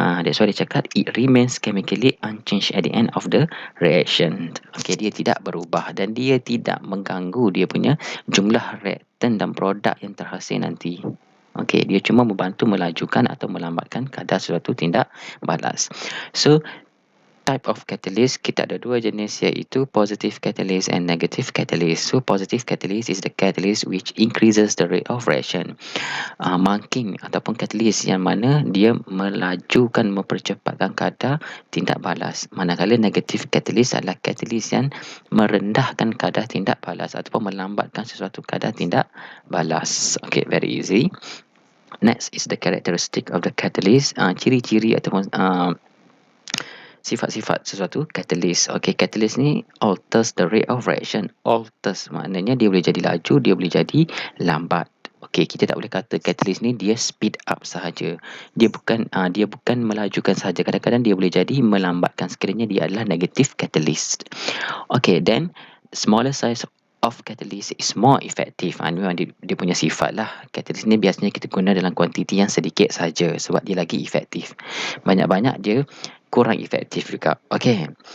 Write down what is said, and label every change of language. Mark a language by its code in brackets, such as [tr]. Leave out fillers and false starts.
[en] That's why [ms] dia cakap [en] it remains chemically unchanged at the end of the reaction. [ms] Okey, dia tidak berubah dan dia tidak mengganggu dia punya jumlah reaktan dan produk yang terhasil nanti. Okey, dia cuma membantu melajukan atau melambatkan kadar suatu tindak balas. [en] So, type of catalyst, [ms] kita ada dua jenis, iaitu [en] positive catalyst and negative catalyst. So, positive catalyst is the catalyst which increases the rate of reaction. [ms] Marking ataupun catalyst yang mana dia melajukan, mempercepatkan kadar tindak balas. Manakala negative catalyst adalah catalyst yang merendahkan kadar tindak balas ataupun melambatkan sesuatu kadar tindak balas. [en] Okay, very easy. Next is the characteristic of the catalyst. [ms] Ciri-ciri ataupun sifat-sifat sesuatu catalyst. [en] Okay, catalyst ni alters the rate of reaction. [ms] Alters maknanya dia boleh jadi laju, dia boleh jadi lambat. Okey, kita tak boleh kata catalyst ni dia [en] speed up [ms] sahaja. Dia bukan melajukan sahaja. Kadang-kadang dia boleh jadi melambatkan sekiranya dia adalah negative catalyst. [en] Okey, then smaller size of catalyst is more effective. [ms] Memang dia punya sifat lah. Catalyst ni biasanya kita guna dalam kuantiti yang sedikit saja sebab dia lagi efektif. Banyak-banyak dia kurang efektif juga. Okay.